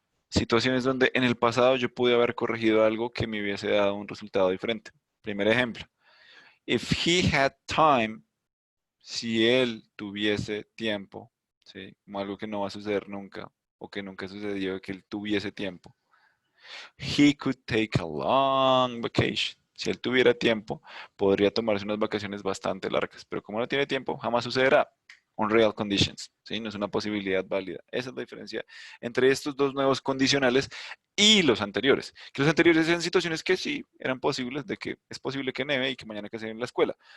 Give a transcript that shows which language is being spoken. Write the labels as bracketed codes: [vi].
[es] Situaciones donde en el pasado yo pude haber corregido algo que me hubiese dado un resultado diferente. Primer ejemplo. [en] If he had time, [es] si él tuviese tiempo, ¿sí? Como algo que no va a suceder nunca o que nunca sucedió, que él tuviese tiempo. [en] He could take a long vacation. [es] Si él tuviera tiempo, podría tomarse unas vacaciones bastante largas, pero como no tiene tiempo, jamás sucederá. Unreal conditions, ¿sí? No es una posibilidad válida. Esa es la diferencia entre estos dos nuevos condicionales y los anteriores. Que los anteriores eran situaciones que sí eran posibles, de que es posible que neve y que mañana que se en la escuela.